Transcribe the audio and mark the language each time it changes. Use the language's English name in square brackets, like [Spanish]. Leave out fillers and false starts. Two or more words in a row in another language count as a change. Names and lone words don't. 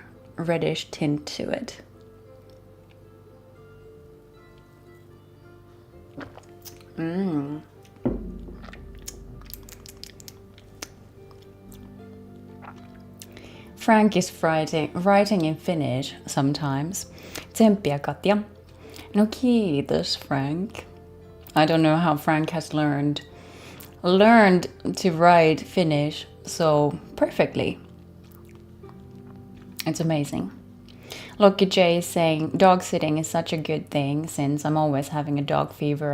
[English] Reddish tint to it. Frank is writing in Finnish sometimes. [Finnish] Tsemppiä, Katja. No kiitos, Frank. [English] I don't know how Frank has learned to write Finnish so perfectly. It's amazing. Loki J is saying dog sitting is such a good thing since I'm always having a dog fever.